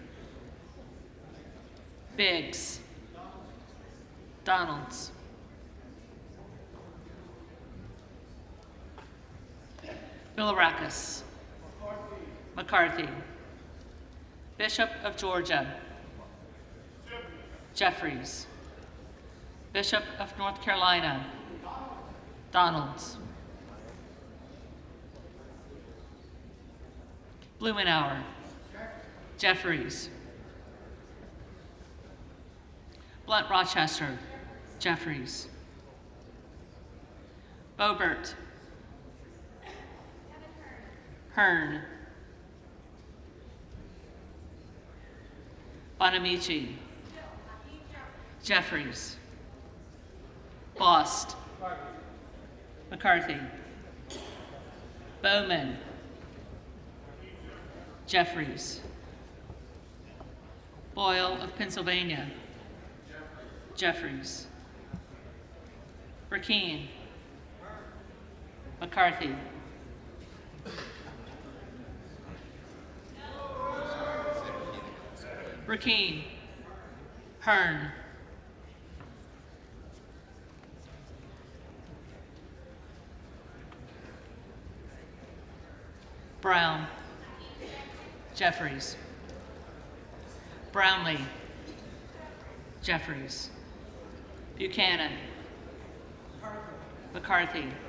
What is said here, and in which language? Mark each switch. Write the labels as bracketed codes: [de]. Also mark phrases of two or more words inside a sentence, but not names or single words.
[en] Biggs, Donalds, Bilirakis, McCarthy, Bishop of Georgia, Jeffries, Bishop of North Carolina, Donalds, Blumenauer, Jeffries, Blunt Rochester, Jeffries, Boebert, Hearn, Bonamici, Jeffries, Bost, McCarthy, Bowman, Jeffries, Boyle of Pennsylvania, Jeffries, Burkeen, McCarthy, Burkeen, Hearn, Brown, Jeffries, Brownlee, Jeffries, Buchanan, McCarthy,